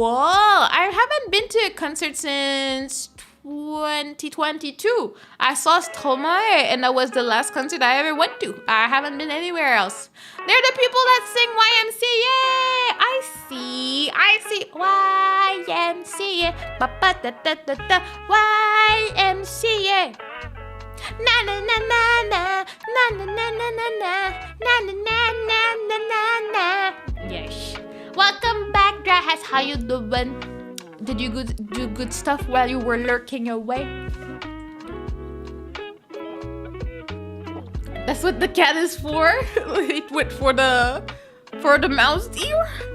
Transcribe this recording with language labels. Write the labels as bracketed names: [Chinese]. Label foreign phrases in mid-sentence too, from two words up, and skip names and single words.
[English] I haven't been to a concert since 2022. I saw Stromae, and that was the last concert I ever went to. I haven't been anywhere else. They're the people that sing YMCA. I see YMCA. Ba-ba-da-da-da-da. YMCA. Na na na na na na na na na na na na na na na na. Yes. Welcome back, Drahas. How you doing? Did you do good stuff while you were lurking away? That's what the cat is for. It went for the mouse ear.